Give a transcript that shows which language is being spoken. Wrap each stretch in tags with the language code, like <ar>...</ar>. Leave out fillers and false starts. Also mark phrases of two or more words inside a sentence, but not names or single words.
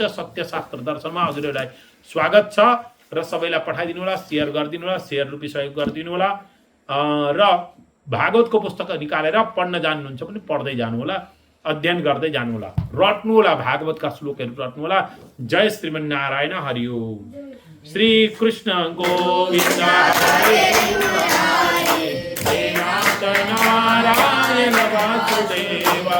<ne>सत्यशास्त्र दर्शनमा हजुरहरूलाई स्वागत छ र सबैलाई पठाइदिनु होला, सेयर गरिदिनु होला, सेयर रूपी सहयोग गरिदिनु होला। र भागवतको पुस्तक निकालेर पढ्न जान्नुहुन्छ भने पढ्दै जानु होला, अध्ययन गर्दै जानु होला, रट्नु होला, भागवतका श्लोकहरू रट्नु होला।</ne> <sa>जय श्रीमन्नारायण हरि ओम। श्री कृष्ण गोविन्द हरे नारायण वासुदेव।</sa>